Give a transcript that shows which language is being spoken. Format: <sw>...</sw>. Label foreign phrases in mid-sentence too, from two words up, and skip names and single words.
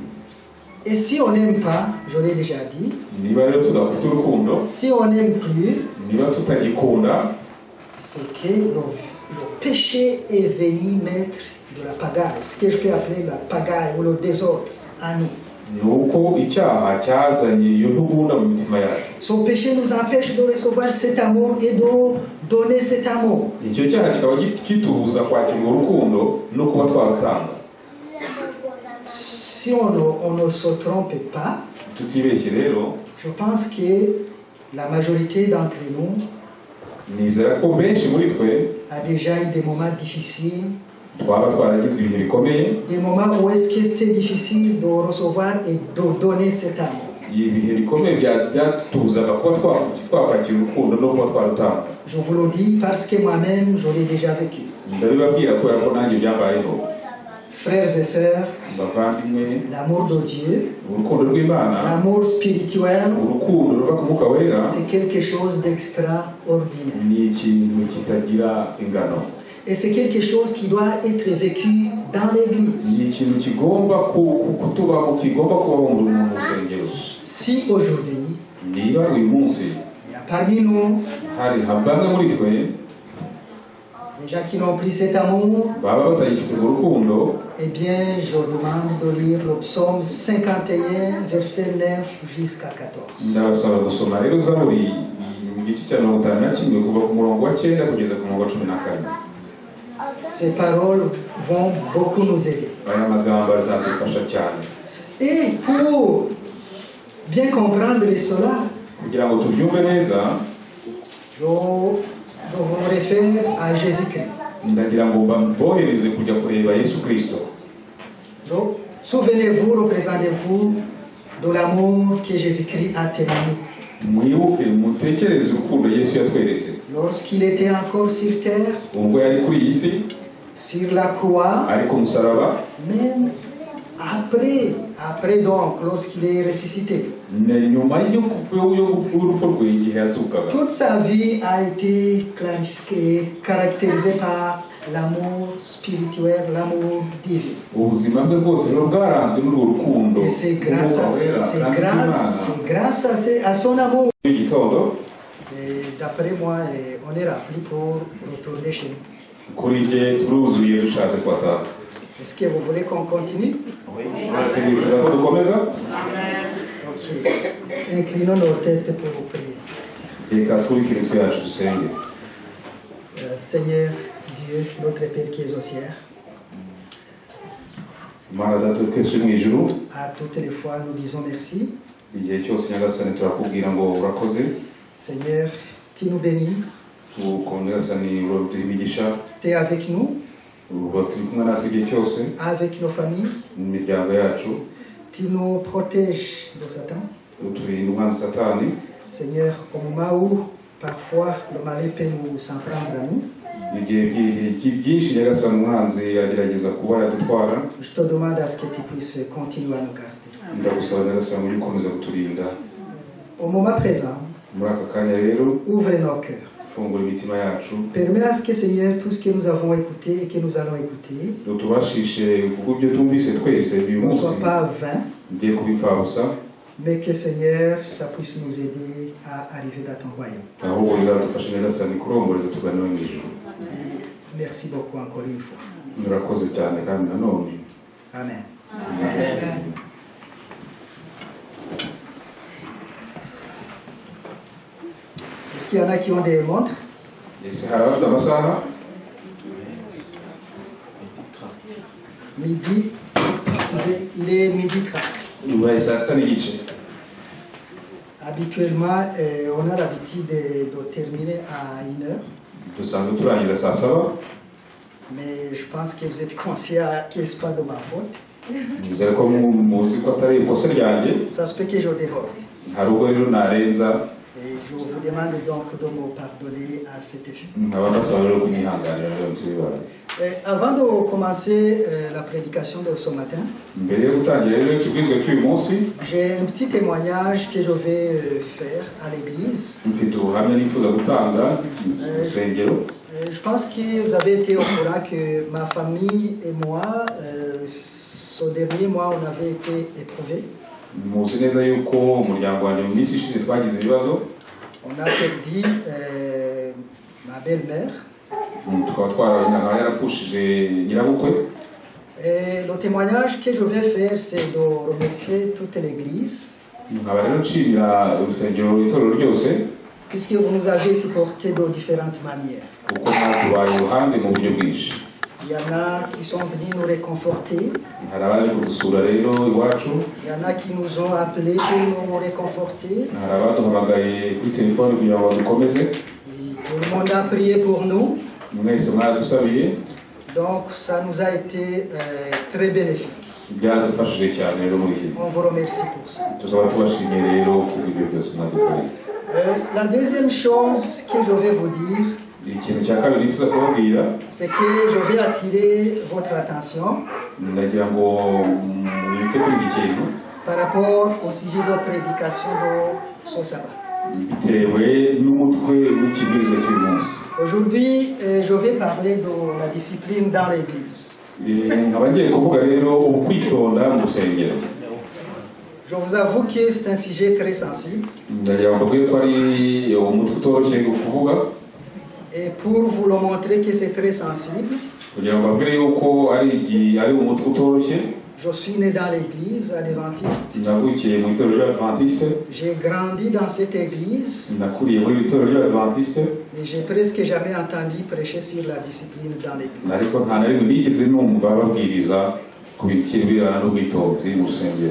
<fr>Et si on n'aime pas, je l'ai déjà dit,</fr> <rw>niba rero tudafite urukundo,</rw> <fr>si on n'aime plus,</fr> <rw>niba tutagikunda,</rw> <fr>c'est que le péché est venu mettre de la pagaille, ce que je peux appeler la pagaille ou le désordre à nous.</fr> <rw>ni uko icyaha cyazanye iyo ntugunda mu mitima yacu.</rw> <fr>Son péché nous empêche de recevoir cet amour et de donner cet amour.</fr> <rw>icyo cyaha kikaba kitubuza kwakira urwo rukundo no kuba twarutanga.</rw> <fr>Si on ne se trompe pas,</fr> <rw>tutibeshye rero,</rw> <fr>je pense que la majorité d'entre nous</fr> <rw>nizera ko benshi muri twe</rw> <fr>a déjà eu des moments difficiles,</fr> <rw>twaba twaragize ibihe bikomeye,</rw> <fr>des moments où est-ce que c'était difficile de recevoir et de donner cet amour.</fr> <rw>ibihe bikomeye byatubuzaga kuba twakwakira urukundo no kuba twarutanga.</rw> <fr>Je vous le dis parce que moi-même, je l'ai déjà vécu.</fr> <rw>ndabibabwira kubera ko nanjye byambayeho.</rw> <fr>Frères et sœurs,</fr> <rw>bavandimwe,</rw> <fr>l'amour de Dieu,</fr> <rw>urukundo rw'Imana,</rw> <fr>l'amour spirituel,</fr> <rw>urukundo ruva ku Mwuka Wera,</rw> <fr>c'est quelque chose d'extraordinaire.</fr> <rw>ni ikintu kitagira ingano.</rw> <fr>Et c'est quelque chose qui doit être vécu dans l'église.</fr> <rw>ni ikintu kigomba kutubaho, kigomba kubaho mu rusengero.</rw> <fr>Si aujourd'hui,</fr> <rw>niba uyu munsi</rw> <fr>il y a parmi nous</fr> <rw>hari bamwe muri twe</rw> <fr>des gens qui n'ont pris cet amour,</fr> <rw>baba batagifite urwo rukundo,</rw> <fr>eh bien, je demande de lire le psaume 51, verset 9 jusqu'à 14.</fr> <rw>ndabasaba gusoma rero Zaburi mu gice cya 51 kuva ku murongo wa 9 kugeza ku murongo wa 14.</rw> <fr>Ces paroles vont beaucoup nous aider.</fr> <rw>aya magambo azadufasha cyane.</rw> <fr>Et pour bien comprendre cela,</fr> <rw>kugira ngo tubyumve neza,</rw> <fr>je vous réfère à Jésus-Christ.</fr> <rw>ndagira ngo mbohereze kujya kureba Yesu Kristo.</rw> <fr>Donc, souvenez-vous, représentez-vous de l'amour que Jésus-Christ a témoigné.</fr> <rw>mwibuke mutekereze urukundo Yesu yatweretse</rw> <fr>Lorsqu'il était encore sur terre,</fr> <rw>ubwo yari kuri iyi si,</rw> <fr>sur la croix,</fr> <rw>ari ku musaraba,</rw> <fr>même après donc, lorsqu'il est ressuscité.</fr> <rw>nyuma y'urupfu rwe igihe yazukaga.</rw> <fr>Toute sa vie a été caractérisée par l'amour spirituel, l'amour divin.</fr> <rw>ubuzima bwe bwose rero bwaranzwe n'urwo rukundo.</rw> <fr>Et c'est grâce à son amour.</fr> <rw>Igitondo</rw> <fr>Et d'après moi, on est rappelé pour retourner chez nous.</fr> <rw>kuri jye turuzuye dushatse kwataha.</rw> <fr>Est-ce que vous voulez qu'on continue?</fr> <rw>Mwese mwifuza ko dukomeza? Ok.</rw> <fr>Inclinons nos têtes pour vous prier.</fr> <rw>Reka twubikire imitwe yacu dusenge.</rw> <fr>Seigneur Dieu, notre Père qui es aux cieux,</fr> <rw>Mana data twese uri mu ijuru,</rw> <fr>à toutes les fois nous disons merci.</fr> <rw>igihe cyose Nyagasani turakubwira ngo urakoze.</rw> <fr>Seigneur, tu nous bénis,</fr> <rw>Tuko Nyagasani uraduha imigisha,</rw> <fr>tu es avec nous,</fr> <rw>uba turi kumwe natwe igihe cyose</rw> <fr>avec nos familles,</fr> <rw>mu miryango yacu,</rw> <fr>tu nous protèges de Satan.</fr> <rw>uturinda umwanzi Satani.</rw> <fr>Seigneur, au moment où parfois le mal peut nous s'en prendre à nous,</fr> <rw>igihe byinshi Nyagasani umwanzi agerageza kuba yadutwara,</rw> <fr>je te demande à ce que tu puisses continuer à nous garder.</fr> <rw>ndagusaba Nyagasani ujye ukomeza kuturinda.</rw> <fr>Au moment présent,</fr> <rw>Muri aka kanya rero</rw> <fr>ouvre nos cœurs.</fr> <rw>fungura imitima yacu,</rw> <fr>Permets à ce que, Seigneur, tout ce que nous avons écouté et que nous allons écouter</fr> <rw>utubashishe kuko ibyo twumvise twese uyu</rw> <fr>ne</fr> <rw>munsi</rw> <fr>soit pas vain,</fr> <rw>ngiye kubipfabusa,</rw> <fr>mais que, Seigneur, ça puisse nous aider à arriver dans ton royaume.</fr> <rw>ahubwo bizadufasha Nyagasani kurongoreza tugana mu ijuru.</rw> <fr>Et merci beaucoup encore une fois.</fr> <rw>Murakoze cyane kandi nanone.</rw> <fr>Amen.</fr> <rw>Amen.</rw> <fr>Est-ce qu'il y en a qui ont des montres?</fr> <rw>Ese hari abafite amasaha?</rw> <fr>Midi, excusez, il est midi 30.</fr> <rw>Ubaye saa sita n'igice.</rw> <fr>Habituellement, on a l'habitude de terminer à 1h,</fr> <rw>Dusanzwe turangiza saa saba,</rw> <fr>mais je pense que vous êtes conscient que ce n'est pas de ma faute.</fr> <rw>nizere ko muzi ko atari ikosa ryanjye,</rw> <fr>Ça se peut que je déborde.</fr> <rw>hari ubwo rero narenza,</rw> <fr>Et je vous demande donc de me pardonner à cet effet.</fr> <rw>nkaba mbasaba rero kunyihanganira byose bibaye.</rw> <fr>Avant de commencer la prédication de ce matin,</fr> <rw>Mbere yo gutangira rero ikibwizwa cy'uyu munsi,</rw> <fr>j'ai un petit témoignage que je vais faire à l'église.</fr> <rw>mfite ubuhamya nifuza gutanga mu rusengero.</rw> <fr>Je pense que vous avez été au courant que ma famille et moi, ce dernier mois, on avait été éprouvés.</fr> <rw>Muzi neza yuko umuryango wanjye mu minsi ishize twagize ibibazo,</rw> <fr>On a perdu ma belle-mère.</fr> <rw>tukaba twarabona yarapfushije nyirabukwe.</rw> <fr>Et le témoignage que je vais faire, c'est de remercier toute l'église,</fr> <rw>nkaba rero nshimira urusengero itorero ryose</rw> <fr>puisque vous nous avez supportés de différentes manières.</fr> <rw>kuko mwatubaye iruhande mu buryo bwinshi.</rw> <fr>Il y en a qui sont venus nous réconforter,</fr> <rw>hari abaje kudusura rero iwacu,</rw> <fr>il y en a qui nous ont appelés pour nous réconforter,</fr> <rw>hari abaduhamagaye kuri telefone kugira ngo badukomeze,</rw> <fr>et Tout le monde a prié pour nous.</fr> <rw>mwese mwadusabiye</rw> <fr>Donc ça nous a été très bénéfique.</fr> <rw>byadufashije cyane rero muri iki</rw> <fr>On vous remercie pour ça.</fr> <rw>tukaba tubashimiye rero ku bw'ibyo byose mwadukoreye.</rw> <fr>La deuxième chose que je vais vous dire,</fr> <rw>ikintu cya kabiri nifuza kubabwira</rw> <fr>c'est que je vais attirer votre attention</fr> <rw>ndagira ngo mwite kuri iki kintu</rw> <fr>par rapport au sujet de prédication de ce sabbat.</fr> <rw>bitewe n'umutwe w'ikibwirizwa cy'uyu munsi.</rw> <fr>Aujourd'hui, je vais parler de la discipline dans l'église.</fr> <rw>nkaba ngiye kuvuga rero ukwitonda mu rusengero.</rw> <fr>Je vous avoue que c'est un sujet très sensible.</fr> <rw>ndagira ngo mbabwire ko ari umutwe utoroshye kuvuga.</rw> <fr>Et pour vous le montrer que c'est très sensible,</fr> <rw>kugira ngo mbabwire yuko ari umutwe utoroshye.</rw> <fr>je suis né dans l'église adventiste.</fr> <rw>navukiye mu itorero ry'abadventiste.</rw> <fr>J'ai grandi dans cette église.</fr> <rw>nakuriye muri iri torero ry'abadventiste.</rw> <fr>Mais j'ai presque jamais entendu prêcher sur la discipline dans l'église.</fr> <rw>ariko nta na rimwe nigeze numva babwiriza ku birebana n'ubwitonzi mu rusengero.</rw>